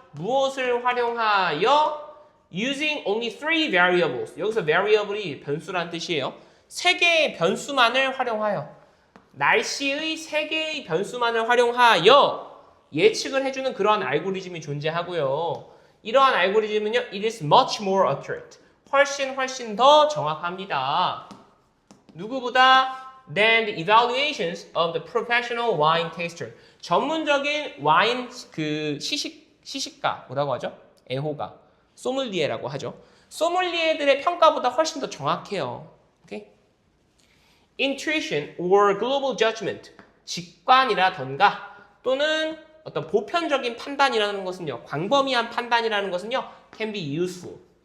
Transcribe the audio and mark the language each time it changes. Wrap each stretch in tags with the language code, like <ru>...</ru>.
<ko>무엇을 활용하여?</ko> <en>using only 3 variables.</en> <ko>여기서 variable이 변수란 뜻이에요. 3개의 변수만을 활용하여. 날씨의 3개의 변수만을 활용하여 예측을 해주는 그러한 알고리즘이 존재하고요. 이러한 알고리즘은요,</ko> <en>it is much more accurate.</en> <ko>훨씬 더 정확합니다. 누구보다?</ko> <en>than the evaluations of the professional wine taster.</en> <ko>전문적인 와인 시식가 뭐라고 하죠? 애호가, 소믈리에라고 하죠. 소믈리에들의 평가보다 훨씬 더 정확해요. Okay?</ko> <en>Intuition or global judgment,</en> <ko>직관이라던가 또는 어떤 보편적인 판단이라는 것은요, 광범위한 판단이라는 것은요,</ko> <en>can be useful.</en>